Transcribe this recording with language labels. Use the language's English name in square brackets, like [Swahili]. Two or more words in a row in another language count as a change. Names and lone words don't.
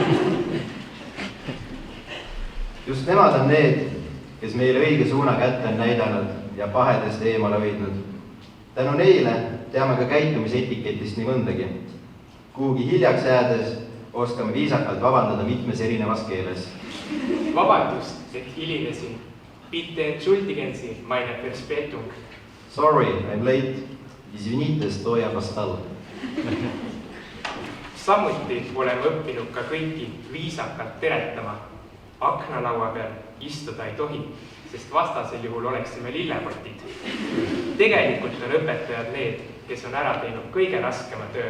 [Estonian] Just nemad on need, kes meile õige suuna kätte on näidanud ja pahedest eemale hoidnud. Tänu neile teame ka käitumisetiketist nii mõndagi. Kuhugi hiljaks jäädes oskame viisakalt vabandada mitmes erinevas keeles. Vabandust, et hilinesin. [German] Bitte entschuldigen Sie meine Verspätung. [English] Sorry, I'm late. [Russian] Извините, что я опоздал. [Estonian] Samuti oleme õppinud ka kõiki viisakalt teretama. Aknalaua peal istuda ei tohi, sest vastasel juhul oleksime lillepotid. Tegelikult on õpetajad need, kes on ära teinud kõige raskema töö.